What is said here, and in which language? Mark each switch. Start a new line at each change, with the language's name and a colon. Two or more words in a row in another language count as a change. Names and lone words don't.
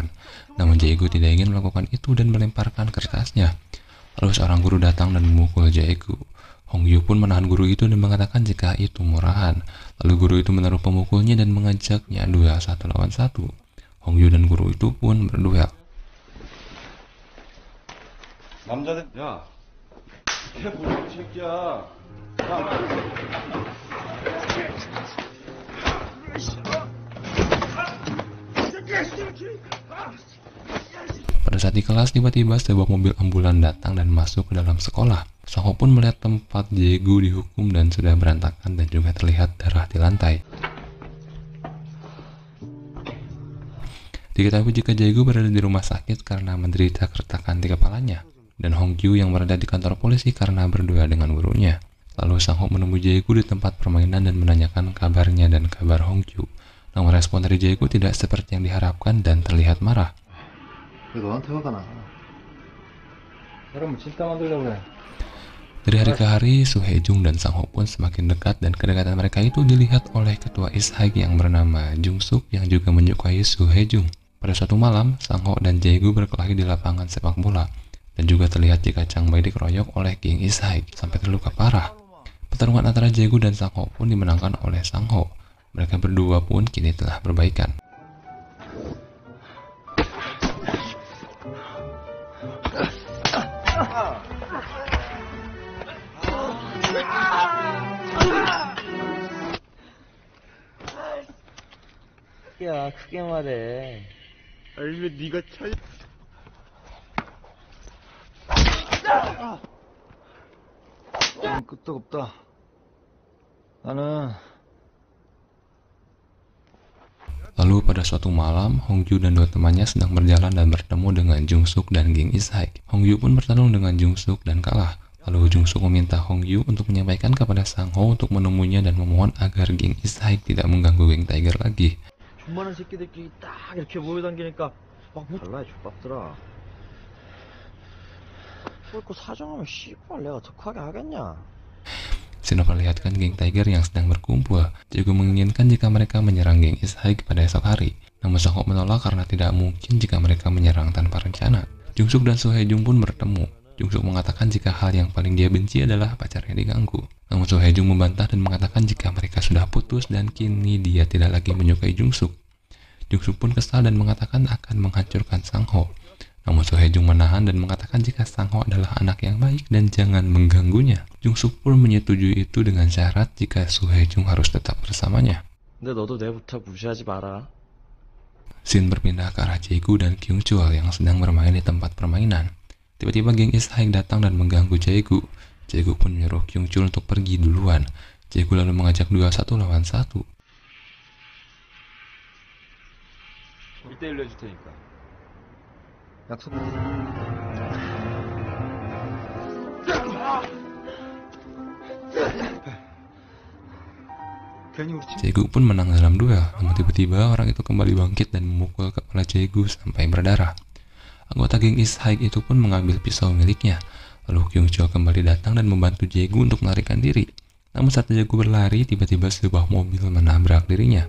Indonesian: Namun Jae-gu tidak ingin melakukan itu dan melemparkan kertasnya. Lalu seorang guru datang dan memukul Jae-gu. Hong Gyu pun menahan guru itu dan mengatakan jika itu murahan. Lalu guru itu menaruh pemukulnya dan mengajaknya duel 1 lawan 1. Hong Gyu dan guru itu pun berduel.
Korean: 남자들 야, 걔 뭐야 이 새끼야. 야.
Indonesian: Pada saat di kelas, tiba-tiba sebuah mobil ambulan datang dan masuk ke dalam sekolah. Sang Ho pun melihat tempat Jae-gu dihukum dan sudah berantakan dan juga terlihat darah di lantai. Diketahui jika Jae-gu berada di rumah sakit karena menderita keretakan di kepalanya, dan Hong Gyu yang berada di kantor polisi karena berduel dengan gurunya. Lalu Sang Ho menemui Jae-gu di tempat permainan dan menanyakan kabarnya dan kabar Hong Gyu. Namun respon dari Jae-gu tidak seperti yang diharapkan dan terlihat marah.
Korean: 왜 너한테 화가 나? 사람을 진짜 만들려고 그래.
Indonesian: Dari hari ke hari, Soo Hae-jung dan Sang Ho pun semakin dekat dan kedekatan mereka itu dilihat oleh ketua Is-hyuk yang bernama Jung Suk yang juga menyukai Soo Hae-jung. Pada suatu malam, Sang Ho dan Jae-gu berkelahi di lapangan sepak bola dan juga terlihat jika Chang Bai dikeroyok oleh King Is-hyuk sampai terluka parah. Pertarungan antara Jae-gu dan Sang Ho pun dimenangkan oleh Sang Ho. Mereka berdua pun kini telah berbaikan.
Korean: 야, 크게 말해. 알면 네가 차. 끄떡없다. 나는
Indonesian: Lalu pada suatu malam, Hong Gyu dan dua temannya sedang berjalan dan bertemu dengan Jung Suk dan Ging Is-hyuk. Hong Gyu pun bertarung dengan Jung Suk dan kalah. Lalu Jung Suk meminta Hong Gyu untuk menyampaikan kepada Sang Ho untuk menemuinya dan memohon agar Ging Is-hyuk tidak mengganggu geng Tiger lagi.
Korean: 존만한 새끼들끼리 딱 이렇게 모여다니니까 막 달라, 족밥들아. 그거 사정하면 씨발 내가 더 크게 하겠냐?
Indonesian: Sino perlihatkan geng Tiger yang sedang berkumpul, juga menginginkan jika mereka menyerang geng Is-hyuk pada esok hari. Namun Sang Ho menolak karena tidak mungkin jika mereka menyerang tanpa rencana. Jung Suk dan Soo Hae-jung pun bertemu. Jung Suk mengatakan jika hal yang paling dia benci adalah pacarnya diganggu. Namun Soo Hae-jung membantah dan mengatakan jika mereka sudah putus dan kini dia tidak lagi menyukai Jung Suk. Jung Suk pun kesal dan mengatakan akan menghancurkan Sang Ho. Namun Soo Hae-jung menahan dan mengatakan jika Sang Ho adalah anak yang baik dan jangan mengganggunya. Jung Suk pun menyetujui itu dengan syarat jika Soo Hae-jung harus tetap bersamanya.
Korean: 근데 너도 내 부탁 무시하지 마라.
Indonesian: Scene berpindah ke arah Jae-gu dan Kyung Chul yang sedang bermain di tempat permainan. Tiba-tiba geng Is-hyuk datang dan mengganggu Jae-gu. Jae-gu pun menyuruh Kyung Chul untuk pergi duluan. Jae-gu lalu mengajak duel 1 lawan 1.
Korean: 1대1로 해줄 테니까. 약속. 괜히 우리 친
Indonesian: Jae-gu pun menang dalam duel, namun tiba-tiba orang itu kembali bangkit dan memukul kepala Jae-gu sampai berdarah. Anggota geng Is-hyuk itu pun mengambil pisau miliknya. Lalu Kyung Chul kembali datang dan membantu Jae-gu untuk melarikan diri. Namun saat Jae-gu berlari, tiba-tiba sebuah mobil menabrak dirinya.